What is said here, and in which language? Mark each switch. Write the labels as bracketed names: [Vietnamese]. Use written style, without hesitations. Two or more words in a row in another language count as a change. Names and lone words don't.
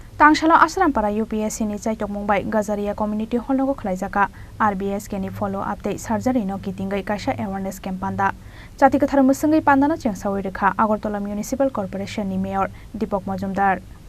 [Kok Borok] Tangshala Asrampara UPSC ni Chaitok Mumbai Gazaria Community Hall no khlaijaka RBSK ni [English] follow up [Kok Borok] dei surgery no kitingai kaisa [English] awareness campaign [Kok Borok] Jati kathar musungai pandana chengsawi rekha Agartala Municipal Corporation ni Mayor Deepak Majumdar